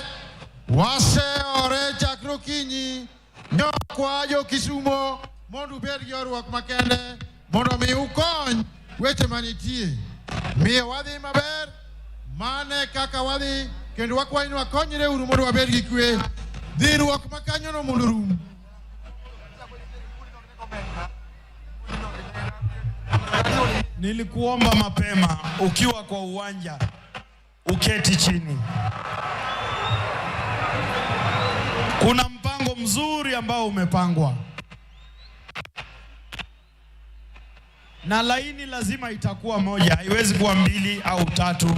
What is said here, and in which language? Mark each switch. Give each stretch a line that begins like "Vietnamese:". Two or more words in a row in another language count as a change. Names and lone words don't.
Luo (Kenya and Tanzania): Waseore chakre okinyi nyokwayo Kisumu mondo ubed gi orwok makende mondo mi ukony weche manitie. Miyo wadhi maber, mane kaka wadhi, kendo wakwayo ni wakonyre uru mondo wabed gi kwe. Dhirruok makanyono mondo rum.
Swahili: Nilikuomba mapema ukiwa kwa uwanja uketi chini. Kuna mpango mzuri ambao umepangwa, na laini lazima itakuwa moja, haiwezi kuwa mbili au tatu.